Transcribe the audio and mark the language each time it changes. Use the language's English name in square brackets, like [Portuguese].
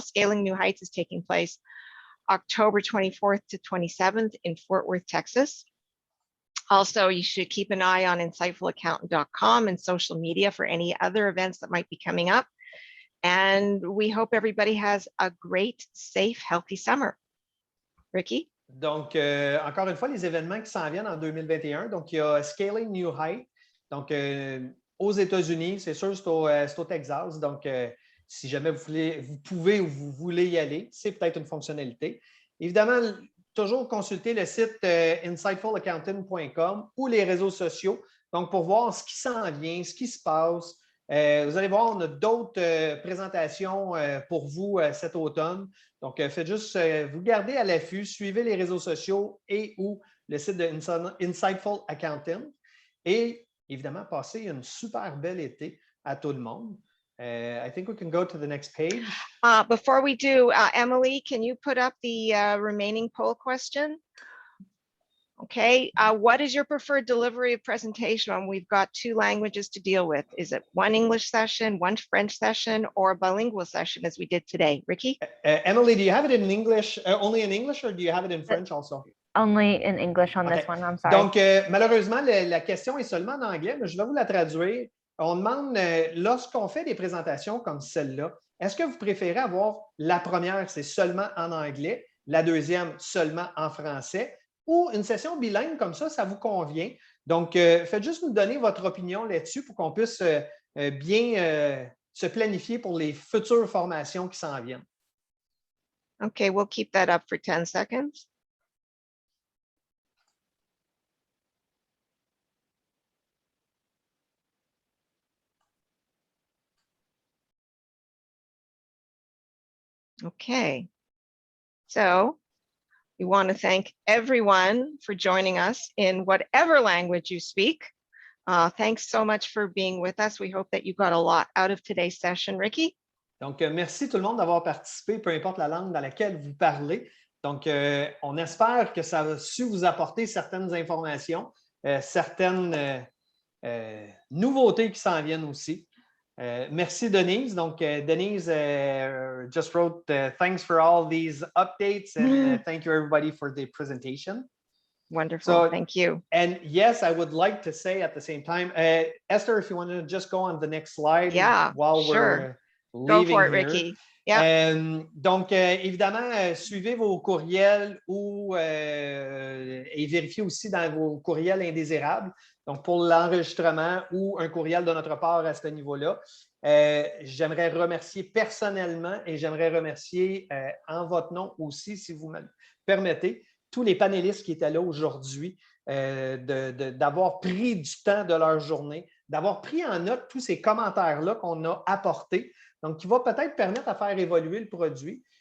[English] Scaling New Heights is taking place October 24th to 27th in Fort Worth, Texas. Also, you should keep an eye on insightfulaccountant.com and social media for any other events that might be coming up. And we hope everybody has a great, safe, healthy summer. Ricky? [French] Donc, encore une fois, les événements qui s'en viennent en 2021. Donc, il y a Scaling New Heights. Donc, aux États-Unis, c'est sûr, c'est au Texas. Donc, si jamais vous pouvez ou vous voulez y aller, c'est peut-être une fonctionnalité. Évidemment, toujours consulter le site insightfulaccountant.com ou les réseaux sociaux. Donc, pour voir ce qui s'en vient, ce qui se passe. Vous allez voir, on a d'autres présentations pour vous cet automne. Donc, faites juste vous garder à l'affût, suivez les réseaux sociaux et ou le site de Insightful Accountant. Et évidemment, passez une super belle été à tout le monde. [English] I think we can go to the next page. Before we do, Emily, can you put up the remaining poll question? Okay, what is your preferred delivery of presentation? We've got 2 languages to deal with. Is it one English session, one French session, or a bilingual session as we did today? Ricky? Emily, do you have it in English, only in English, or do you have it in French also? Only in English on this one, I'm sorry. [French] Donc, malheureusement, la question est seulement en anglais, mais je vais vous la traduire. On demande, lorsqu'on fait des présentations comme celle-là, est-ce que vous préférez avoir la première, c'est seulement en anglais, la deuxième seulement en français, ou une session bilingue comme ça vous convient? Donc, faites juste nous donner votre opinion là-dessus pour qu'on puisse bien se planifier pour les futures formations qui s'en viennent. [English] Okay, we'll keep that up for 10 seconds. Okay, so we want to thank everyone for joining us in whatever language you speak. Thanks so much for being with us. We hope that you got a lot out of today's session. Ricky? [French] Donc, merci tout le monde d'avoir participé, peu importe la langue dans laquelle vous parlez. Donc, on espère que ça a su vous apporter certaines informations, certaines nouveautés qui s'en viennent aussi. Merci, Denise. [English] Donc, Denise just wrote, thanks for all these updates and thank you, everybody, for the presentation. Wonderful. So, thank you. And yes, I would like to say at the same time, Esther, if you want to just go on the next slide while we're leaving. Go for it, here. Ricky. Yeah. [French] Donc, évidemment, suivez vos courriels et vérifiez aussi dans vos courriels indésirables. Donc, pour l'enregistrement ou un courriel de notre part à ce niveau-là, j'aimerais remercier personnellement et j'aimerais remercier en votre nom aussi, si vous me permettez, tous les panélistes qui étaient là aujourd'hui, d'avoir pris du temps de leur journée, d'avoir pris en note tous ces commentaires-là qu'on a apportés, donc qui va peut-être permettre à faire évoluer le produit.